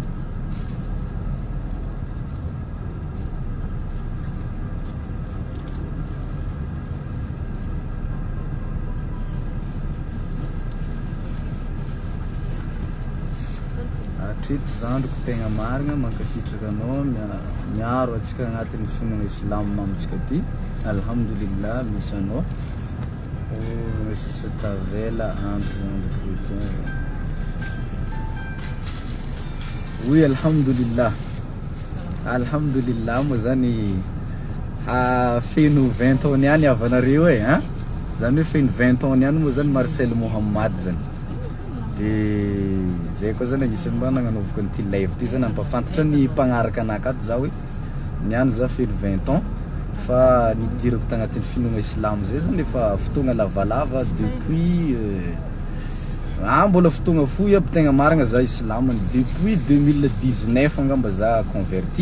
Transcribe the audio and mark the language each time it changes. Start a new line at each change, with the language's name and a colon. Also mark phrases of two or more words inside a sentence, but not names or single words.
Malagasy: Hatreto zandriko tegna marina mankasitraka anao miaro atsika agnatin'ny finoana Islamo mamitsika ty. Alhamdulillah misy anao. Sisa tavela
French: entre chrétien.
Malagasy: Oui, alhamdulillah. Alhamdulillah mo zany feno 20 ans niany avanareo hein. Zany hoe feno 20 ans niany mo zany Marcel Mohamad zany. De zay koa zany anisany mba nagnanovako an'ity live ty zany ampafantatra ny mpagnaraka anakato za hoe niany za feno 20 ans fa nidirako tagnatin'ny finoana Islamo zay zany efa fotoagna lavalava depuis mbola fotoagna fohy aby tegna marina za Islamo depuis 2019 angamba za converti.